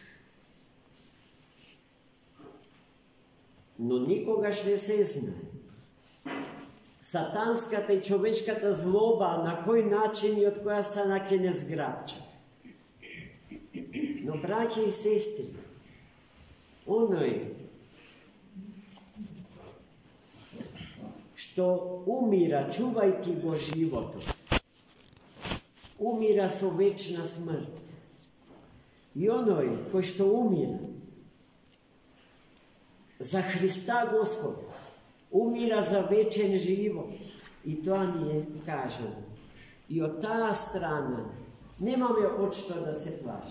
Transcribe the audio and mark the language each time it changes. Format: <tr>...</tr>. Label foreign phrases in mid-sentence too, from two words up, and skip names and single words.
<mk>Но никогаш не се знае сатанската и човечката злоба на кој начин и од која страна ќе не зграбча. Но, браќи и сестри, оној што умира чувајки го животом. Умира со вечна смрт. И оној који што умира за Христа Господа, умира за вечен живот.</mk> <sr>И то није кажено.</sr> <mk>И од та страна немамо од што да се плаши.</mk>